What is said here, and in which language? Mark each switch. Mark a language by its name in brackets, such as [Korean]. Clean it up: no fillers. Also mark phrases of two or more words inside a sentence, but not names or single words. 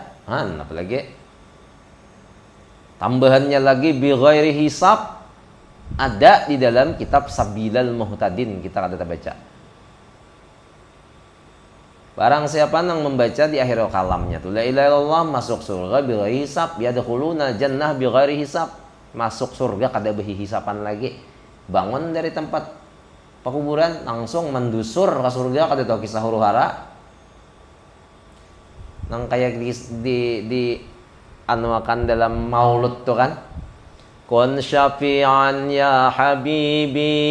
[Banjar] Apalagi tambahannya lagi [Arabic] بغير حساب. [Banjar] Ada di dalam kitab Sabilal Muhtadin, kita ada baca. Barang siapa yang membaca di akhir kalamnya tuh [Arabic] لا إله إلا الله [Banjar] masuk surga [Arabic] بغير حساب يدخلون الجنة بغير حساب. [Banjar] Masuk surga kada behi hisapan lagi. Bangun dari tempat pekuburan langsung mendusur ke surga, kada tahu kisah huru-hara. Nang kayak di anuakan dalam maulud tuh kan. [Arabic] كن شافعا يا حبيبي